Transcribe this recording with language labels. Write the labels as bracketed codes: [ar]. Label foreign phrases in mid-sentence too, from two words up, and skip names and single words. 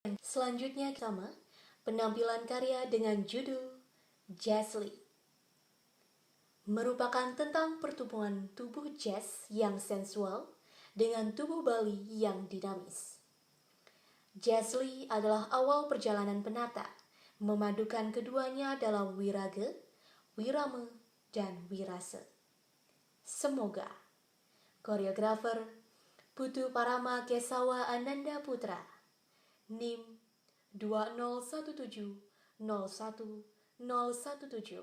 [id] Selanjutnya sama penampilan karya dengan judul Jazzly. Merupakan tentang pertumbuhan tubuh jazz yang sensual dengan tubuh Bali yang dinamis. Jazzly adalah awal perjalanan penata, memadukan keduanya dalam wiraga, wirama, dan wirase. Semoga koreografer Putu Parama Kesawa Ananda Putra, NIM 201701017.